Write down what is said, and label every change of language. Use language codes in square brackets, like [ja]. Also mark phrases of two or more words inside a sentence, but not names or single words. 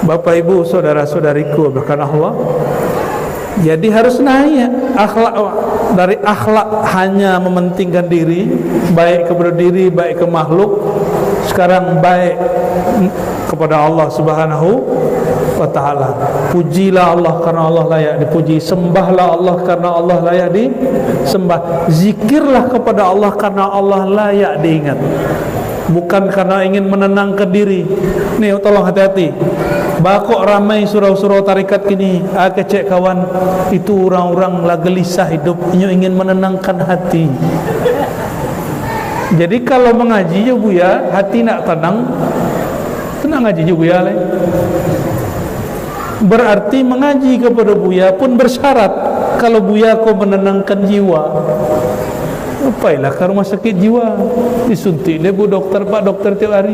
[id] Bapak Ibu, saudara-saudariku, bahkan Allah. Jadi harus naik akhlak, dari akhlak hanya mementingkan diri, baik kepada diri, baik ke makhluk, sekarang baik kepada Allah [ar] Subhanahu wa ta'ala. [id] Pujilah Allah karena Allah layak dipuji, sembahlah Allah karena Allah layak disembah, zikirlah kepada Allah karena Allah layak diingat, bukan karena ingin menenangkan diri. [min] Nih tolong hati-hati, bakok ramai surau-surau tarikat kini, kecek kawan, [id] itu orang-orang lah gelisah hidup, ingin menenangkan hati. Jadi kalau mengaji ya Buya, hati nak tenang ngaji juga ya le. Berarti mengaji kepada Buya pun bersyarat, kalau Buya kau menenangkan jiwa, upailah ke rumah sakit jiwa, disuntik deh Bu dokter, Pak dokter tiap hari.